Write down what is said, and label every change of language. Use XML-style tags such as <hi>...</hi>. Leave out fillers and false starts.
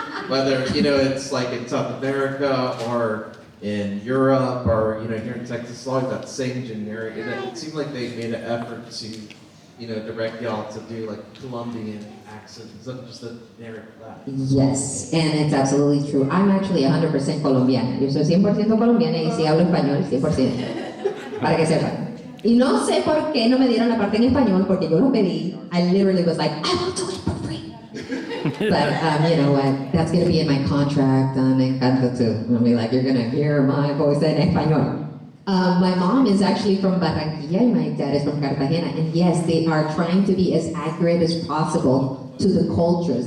<en>Whether, it's like in South America or in Europe or, here in Texas, it's always that same generic. And it seemed like they made an effort to direct y'all to do like Colombian accents instead of just a generic Latin. Yes, and it's absolutely true. I'm actually 100% colombiana.</en> <es>Yo soy 100% colombiana y sí hablo español 100%. Para que sepan. Y no sé por qué no me dieron la parte en español, porque yo lo pedí.</es> <en>I literally was like, I will do it for free. But you know what? That's going to be in my contract on Encanto too. I'll be like, you're going to hear my voice</en> <es>en español.</es> <en>My mom is actually from Barranquilla and my dad is from Cartagena, and yes, they are trying to be as accurate as possible to the cultures.</en>